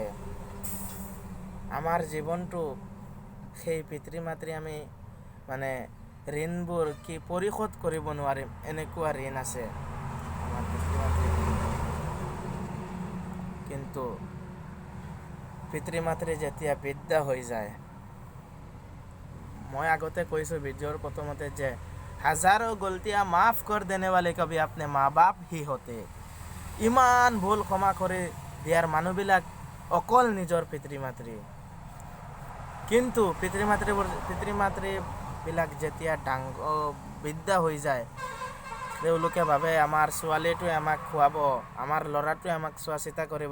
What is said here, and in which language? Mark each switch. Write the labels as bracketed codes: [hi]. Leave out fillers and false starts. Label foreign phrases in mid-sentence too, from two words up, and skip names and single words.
[as] আমাৰ জীৱনটো সেই পিতৃ মাতৃ আমি মানে ঋণবোৰ কি পৰিশোধ কৰিব নোৱাৰিম, এনেকুৱা ঋণ আছে আমাৰ পিতৃ মাতৃ। কিন্তু পিতৃ মাতৃ যেতিয়া বৃদ্ধা হৈ যায়, मैं আগতে কৈছোঁ ভিডিঅ'ৰ প্ৰথমতে যে [hi] हज़ारों गलतियाँ माफ़ कर देने वाले कभी अपने माँ बाप ही होते। [as] ইমান ভুল ক্ষমা কৰি দিয়াৰ মানুহবিলাক অকল নিজৰ পিতৃ মাতৃ। কিন্তু পিতৃ মাতৃবিলাক যেতিয়া বৃদ্ধা হৈ যায়, তেওঁলোকে ভাবে আমাৰ ছোৱালীটোৱে আমাক খুৱাব, আমাৰ ল'ৰাটোৱে আমাক চোৱা চিতা কৰিব।